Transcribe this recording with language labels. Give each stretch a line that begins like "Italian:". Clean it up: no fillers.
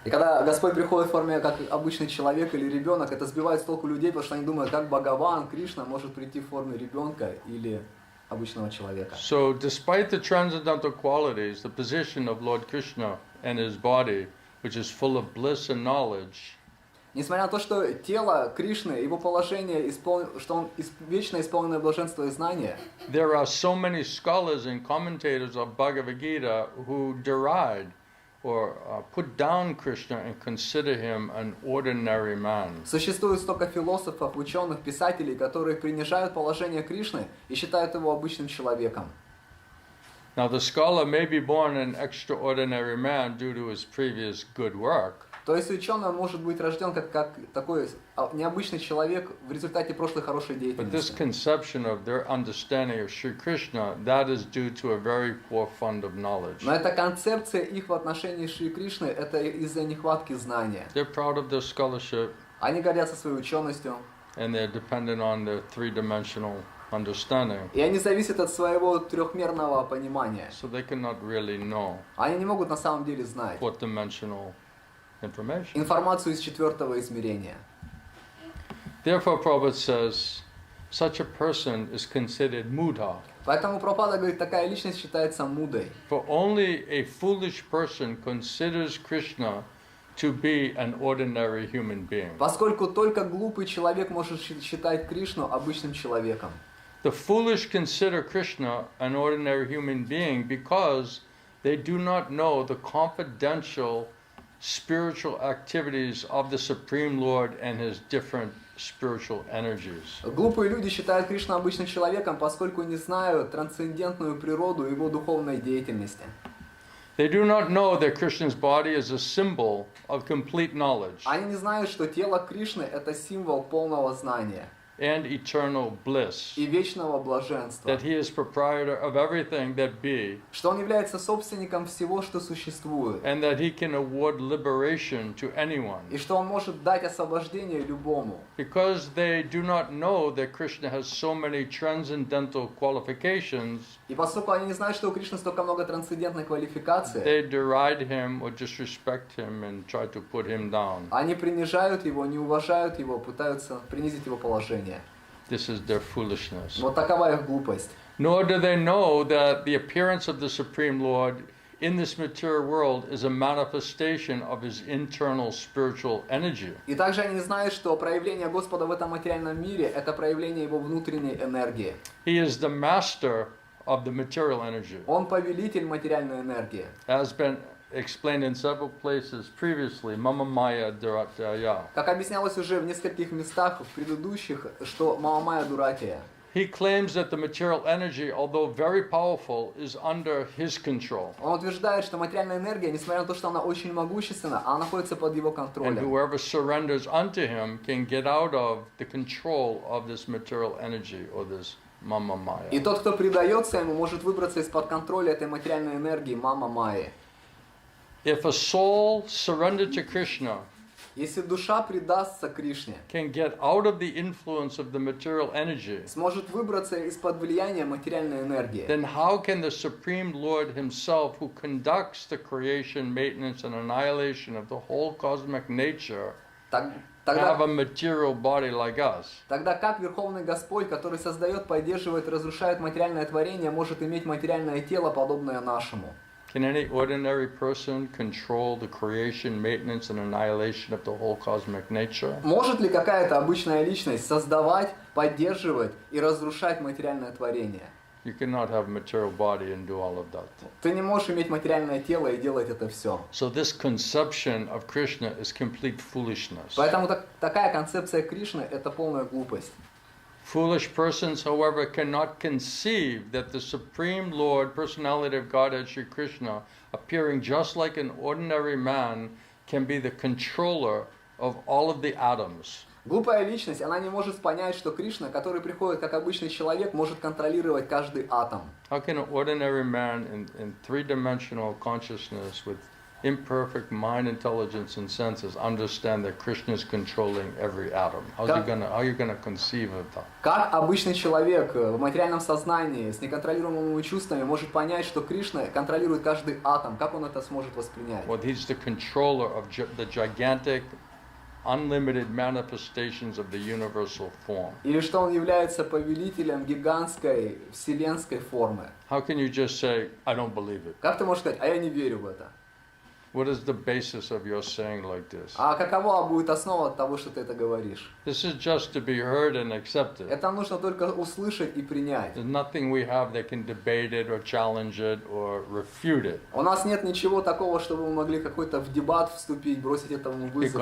Russian: И когда Господь приходит в форме как обычный человек или ребенок, это сбивает с толку людей, потому что они думают, как Бхагаван, Кришна может прийти в форме ребенка или обычного человека.
English: So despite the transcendental qualities, the position of Lord Krishna and his body, which is full of bliss and knowledge,
Russian: Несмотря на то, что тело Кришны, его положение, что он вечно исполненное блаженство и знания,
English: there are so many scholars and commentators of Bhagavad Gita who deride or put down Krishna and consider him an ordinary man.
Russian: существует столько философов, ученых, писателей, которые принижают положение Кришны и считают его обычным человеком.
English: Now the scholar may be born an extraordinary man due to his previous good work.
Russian: То есть ученый может быть рожден как такой необычный человек в результате прошлой хорошей
English: But this
Russian: деятельности.
English: conception of their understanding of Sri Krishna, that is due to a very poor fund of knowledge.
Russian: Но эта концепция их в отношении Шри Кришны, это из-за нехватки знания.
English: They're proud of their scholarship
Russian: Они гордятся своей ученостью,
English: and they're dependent on their three-dimensional understanding.
Russian: и они зависят от своего трехмерного понимания.
English: So they cannot really know
Russian: Они не могут на самом деле знать
English: fourth-dimensional information.
Russian: информацию из четвертого измерения.
English: Therefore, Prabhupada says, such a person is considered mūḍhā.
Russian: Поэтому Прабхупада говорит, такая личность считается мудой.
English: For only a foolish person considers Krishna to be an ordinary human being.
Russian: Поскольку только глупый человек может считать Кришну обычным человеком.
English: The foolish consider Krishna an ordinary human being because they do not know the confidential spiritual activities of the Supreme Lord and his different spiritual energies.
Russian: Глупые люди считают Кришну обычным человеком, поскольку не знают трансцендентную природу его духовной деятельности.
English: They do not know that Krishna's body is a symbol of complete knowledge
Russian: Они не знают, что тело Кришны – это символ полного знания
English: and eternal bliss,
Russian: и вечного блаженства,
English: that he is proprietor of everything that be,
Russian: что он является собственником всего, что существует,
English: and that he can award liberation to anyone.
Russian: и что он может дать освобождение любому.
English: Because they do not know that Krishna has so many transcendental qualifications,
Russian: И поскольку они не знают, что у Кришны столько много трансцендентной квалификации,
English: they deride him or disrespect him and try to put him down.
Russian: они принижают его, не уважают его, пытаются принизить его положение.
English: This is their foolishness.
Russian: Вот такова их глупость.
English: Nor do they know that the appearance of the Supreme Lord in this material world is a manifestation of his internal spiritual energy.
Russian: И также они знают, что проявление Господа в этом материальном мире – это проявление его внутренней энергии.
English: He is the master of the material energy.
Russian: Он повелитель материальной энергии.
English: As been explained in several places previously,
Sanskrit: mama maya durataya.
Russian: Как объяснялось уже в нескольких местах в предыдущих, что
Sanskrit: Мама-майя Дуратия.
English: He claims that the material energy, although very powerful, is under his control.
Russian: Он утверждает, что материальная энергия, несмотря на то, что она очень могущественна, она находится под его
English: And
Russian: контролем.
English: whoever surrenders unto him can get out of the control of this material energy or this mama maya.
Russian: И тот, кто предается ему, может выбраться из-под контроля этой материальной энергии Мама-майи.
English: If a soul surrendered to Krishna
Russian: Если душа предастся Кришне,
English: can get out of the influence of the material energy,
Russian: сможет выбраться из-под влияния материальной энергии,
English: then how can the Supreme Lord himself, who conducts the creation, maintenance, and annihilation of the whole cosmic nature, have
Russian: тогда
English: a material body like us?
Russian: как Верховный Господь, который создает, поддерживает, разрушает материальное творение, может иметь материальное тело, подобное нашему?
English: Can any ordinary person control the creation, maintenance, and annihilation of the whole cosmic nature?
Russian: Может ли какая-то обычная личность создавать, поддерживать и разрушать материальное творение?
English: You cannot have a material body and do all of that.
Russian: Ты не можешь иметь материальное тело и делать это все.
English: So this conception of Krishna is complete foolishness.
Russian: Поэтому такая концепция Кришны – это полная глупость.
English: Foolish persons, however, cannot conceive that the Supreme Lord, Personality of Godhead, Sri Krishna, appearing just like an ordinary man, can be the controller of all of the atoms.
Russian: Глупая личность, она не может понять, что Кришна, который приходит как обычный человек, может контролировать каждый атом.
English: How can an ordinary man in three-dimensional consciousness with imperfect mind, intelligence, and senses understand that Krishna is controlling every atom? How are you gonna conceive of that?
Russian: Как обычный человек в материальном сознании с неконтролируемыми чувствами может понять, что Кришна контролирует каждый атом? Как он это сможет воспринять?
English: Well, he's the controller of the gigantic, unlimited manifestations of the universal form.
Russian: Или что он является повелителем гигантской вселенской формы?
English: How can you just say, I don't believe it?
Russian: Как ты можешь сказать, а я не верю в это?
English: What is the basis of your saying like this?
Russian: А какова будет основа того, что ты это говоришь?
English: This is just to be heard and accepted.
Russian: Это нужно только услышать и принять.
English: There's nothing we have that can debate it or challenge it or refute it.
Russian: У нас нет ничего такого, чтобы мы могли какой-то в дебат вступить, бросить этому вызов.